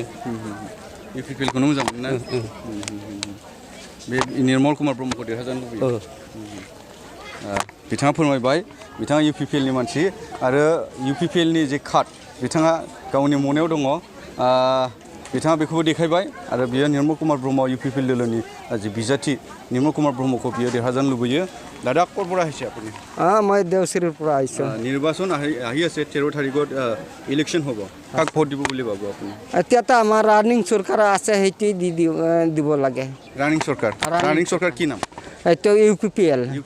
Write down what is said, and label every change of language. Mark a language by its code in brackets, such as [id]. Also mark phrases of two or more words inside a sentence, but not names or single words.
[brx] UPPLखौनो मोजां मोनो ना बे निर्मल कुमार ब्रह्मखौ देरहाजानो लुबैयो बिथाङा फोरमायबाय बिथाङा UPPLनि मानसि आरो UPPLनि जे कार्ड बिथाङा गावनि मनायाव दङ बिथाङा बेखौबो देखायबाय आरो बियो निर्मल कुमार ब्रह्म UPPL दोलोनि जे बिजाथि निर्मल कुमार ब्रह्मखौ बियो देरहाजानो लुबैयो [as] দাদা ক'ৰ পৰা আহিছে আপুনি মই দেওচিৰিৰ পৰা আহিছোঁ নিৰ্বাচন আহি আছে 13 তাৰিখত ইলেকশ্যন হ'ব কাক ভোট দিব বুলি ভাবো আপুনি এতিয়াতো আমাৰ ৰানিং চৰকাৰ আছে সেইটো দিব লাগে ৰানিং চৰকাৰ কি নাম এইটো UPPL